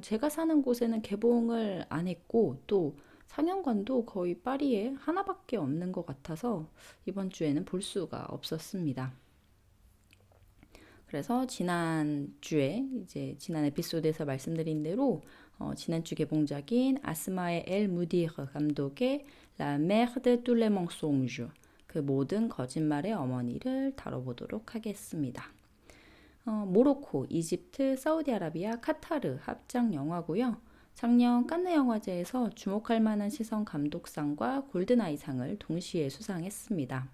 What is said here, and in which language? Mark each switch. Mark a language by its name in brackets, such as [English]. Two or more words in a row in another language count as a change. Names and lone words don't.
[Korean] 제가 사는 곳에는 개봉을 안 했고 또 상영관도 거의 파리에 하나밖에 없는 것 같아서 이번 주에는 볼 수가 없었습니다. 그래서 지난 에피소드에서 말씀드린 대로 지난주 개봉작인 아스마의 엘 무디르 감독의 La Mère de tous les mensonges, 그 모든 거짓말의 어머니를 다뤄보도록 하겠습니다. 모로코, 이집트, 사우디아라비아, 카타르 합작 영화고요. 작년 칸느 영화제에서 주목할 만한 시선 감독상과 골든아이상을 동시에 수상했습니다.